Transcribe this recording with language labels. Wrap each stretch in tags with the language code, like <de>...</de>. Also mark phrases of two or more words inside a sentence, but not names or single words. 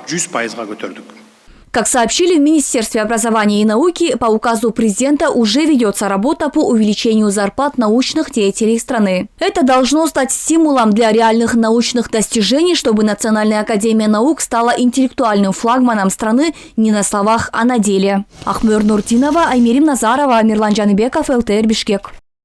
<ru>Как сообщили в Министерстве образования и науки, по указу президента уже ведется работа по увеличению зарплат научных деятелей страны. Это должно стать стимулом для реальных научных достижений, чтобы Национальная академия наук стала интеллектуальным флагманом страны не на словах, а на деле. Ахмер Нуртинова, Аймерим Назарова, Мирлан Джаныбеков, ЛТР Бишкек.</ru>